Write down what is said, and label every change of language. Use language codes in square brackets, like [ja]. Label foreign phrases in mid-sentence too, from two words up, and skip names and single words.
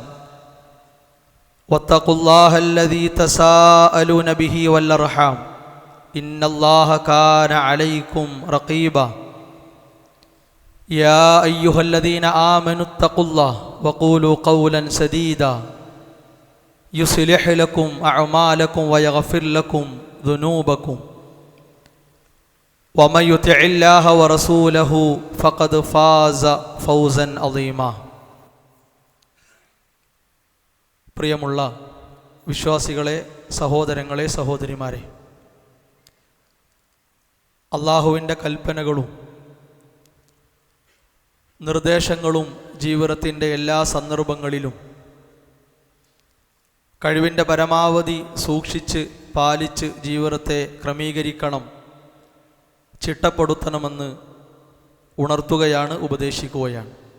[ar] واتقوا الله الذي تساءلون به والأرحام إن الله كان عليكم رقيبا يا أيها الذين آمنوا اتقوا الله وقولوا قولا سديدا يصلح لكم أعمالكم ويغفر لكم ذنوبكم ومن يطع الله ورسوله فقد فاز فوزا عظيما. [ml] പ്രിയമുള്ള വിശ്വാസികളെ, സഹോദരങ്ങളെ, സഹോദരിമാരെ, അള്ളാഹുവിൻ്റെ കൽപ്പനകളും നിർദ്ദേശങ്ങളും ജീവിതത്തിൻ്റെ എല്ലാ സന്ദർഭങ്ങളിലും കഴിവിൻ്റെ പരമാവധി സൂക്ഷിച്ച് പാലിച്ച് ജീവിതത്തെ ക്രമീകരിക്കണം, ചിട്ടപ്പെടുത്തണമെന്ന് ഉണർത്തുകയാണ്, ഉപദേശിക്കുകയാണ്.